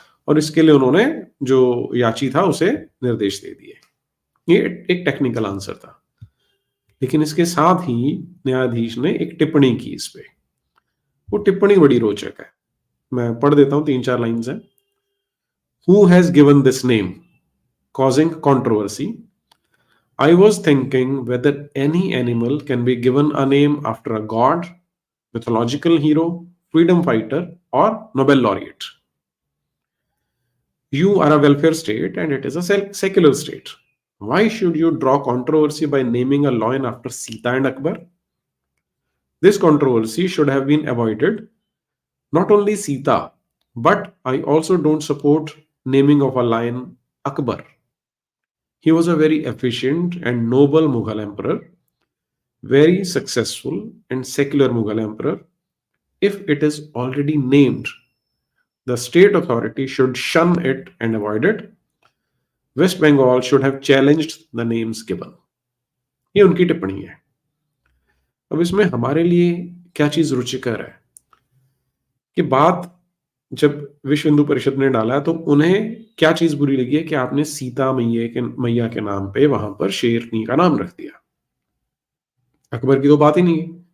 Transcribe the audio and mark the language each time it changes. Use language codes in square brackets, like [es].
[hi] और इसके लिए उन्होंने जो याची था उसे निर्देश दे दिए। ये एक टेक्निकल आंसर था, लेकिन इसके साथ ही न्यायाधीश ने एक टिप्पणी की इस पे। वो टिप्पणी बड़ी रोचक है, मैं पढ़ देता हूं, 3-4 लाइन्स हैं। [en] Who has given this name, causing controversy? I was thinking whether any animal can be given a name after a god, mythological hero, freedom fighter, or Nobel laureate. You are a welfare state and it is a secular state. Why should you draw controversy by naming a lion after Sita and Akbar? This controversy should have been avoided. Not only Sita, but I also don't support naming of a lion Akbar. He was a very efficient and noble Mughal emperor, very successful and secular Mughal emperor. If it is already named, the state authority should shun it and avoid it. West Bengal should have challenged the names given. [hi] ये उनकी टिप्पणी है। अब इसमें हमारे लिए क्या चीज़ रुचिकर है कि बात जब विश्व हिंदू परिषद ने डाला तो उन्हें क्या चीज़ बुरी लगी है कि आपने सीता मैया के नाम पे वहां पर शेरनी का नाम रख दिया। अकबर की तो बात ही नहीं है।